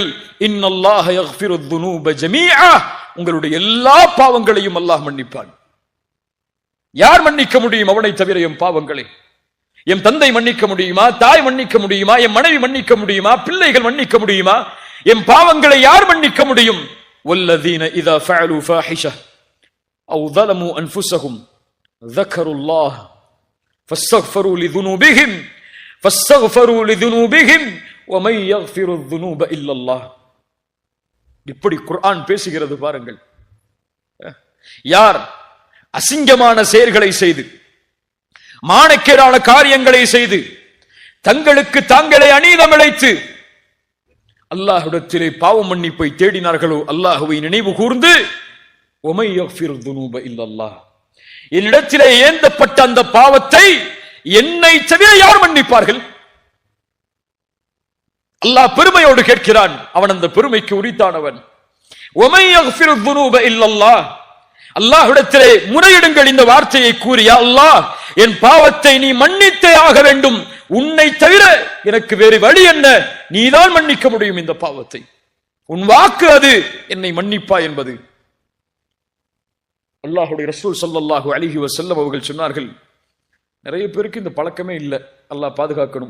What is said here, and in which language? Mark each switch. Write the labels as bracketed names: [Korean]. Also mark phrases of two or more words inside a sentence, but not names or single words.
[Arabic] إن الله يغفر الذنوب جميعا, [Tamil] உங்களுடைய எல்லா பாவங்களையும் அல்லாஹ் மன்னிப்பான். யார் மன்னிக்க முடியும் அவனை தவிர என் பாவங்களை? என் தந்தை மன்னிக்க முடியுமா? தாய் மன்னிக்க முடியுமா? என் மனைவி மன்னிக்க முடியுமா? பிள்ளைகள் மன்னிக்க முடியுமா? என் பாவங்களை யார் மன்னிக்க முடியும்? [Arabic] والذين إذا فعلوا فاحشة أو ظلموا انفسهم ذكروا الله فاستغفروا لذنوبهم ومن يغفر الذنوب الا الله. [Tamil] இப்படி குர்ஆன் பேசுகிறது பாருங்கள். யார் அசிங்கமான செயல்களை செய்து, மானக்கேடான காரியங்களை செய்து, தங்களுக்கு தாங்களே அநீதம் இழைத்து அல்லாஹ்விடத்திலே பாவ மன்னிப்பை தேடினார்களோ, அல்லாஹ்வை நினைவு கூர்ந்து [Arabic] وَمَن يَغْفِرُ الذُّنُوبَ إِلَّا اللَّهُ, [Tamil] என்னிடத்திலே ஏந்தப்பட்ட அந்த பாவத்தை என்னை தவிர யார் மன்னிப்பார்கள்? அல்லாஹ் பெருமையோடு கேட்கிறான். அவன் அந்த பெருமைக்கு உரித்தானவன். [Arabic] وَمَن يَغْفِرُ الذُّنُوبَ إِلَّا اللَّهُ, [Tamil] அல்லாஹ்விடத்திலே முறையிடுங்கள் இந்த வார்த்தையை கூறி, [Arabic] يا الله [Tamil] என் பாவத்தை நீ மன்னித்தே ஆக வேண்டும், உன்னை தவிர எனக்கு வேறு வழி என்ன? நீதான் மன்னிக்க முடியும் இந்த பாவத்தை, உன் வாக்கு அது என்னை மன்னிப்பா என்பது. அல்லாஹ்வுடைய ரசூல் [Arabic] صلى الله عليه وسلم [Tamil] அவர்கள் சொன்னார்கள், நிறைய பேருக்கு இந்த பழக்கமே இல்லை, அல்லாஹ் பாதுகாக்கணும்.